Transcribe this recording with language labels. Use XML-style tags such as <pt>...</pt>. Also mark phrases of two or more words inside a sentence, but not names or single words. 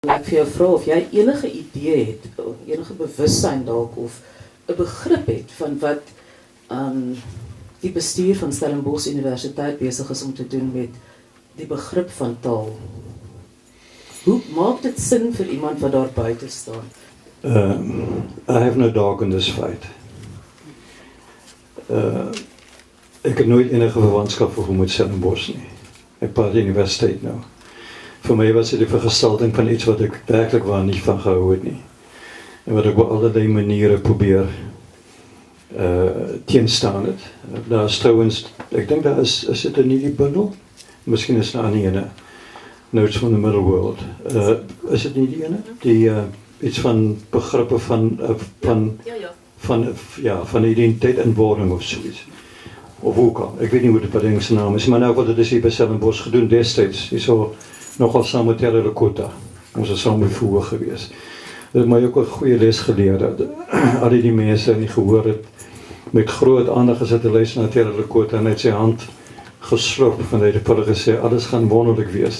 <af>Ek vir jou vra of jy enige idee het, of enige bewussyn dalk of 'n begrip het van wat die bestuur van Stellenbosch Universiteit besig is om te doen met die begrip van taal. Hoe maak dit sin vir iemand wat daar buite staan?</af> <en>I have no dog in this fight.</en> <af>Ek het nooit enige verwantskap gevoel met Stellenbosch nie. Ek praat universiteit nou.</af> <nl>Voor mij was het de vergestalting van iets wat ik werkelijk waar niet van gehouden heb. En wat ik op allerlei manieren</nl> <af>probeer teenstaan het.</af> <nl>Daar is trouwens, ik denk dat is het een nieuwe bundel? Misschien is het een ene. Notes from the Middle World. Is het niet die ene? Die iets van begrippen van identiteit en wording of zoiets. Of ook al. Ik weet niet hoe de Engelse naam is. Maar nou wat het is hier bij Stellenbosch gedaan destijds.</nl> <af>Is zo nogal saam met Terra Lakota. Ons is saam met vroeger geweest. Dat het my ook 'n goeie les geleer dat al die mense nie gehoor het met groot aandag gesit te luister na Terra Lakota en hy het sy hand geslop van hy het vir hulle gesê alles gaan wonderlik wees.</af>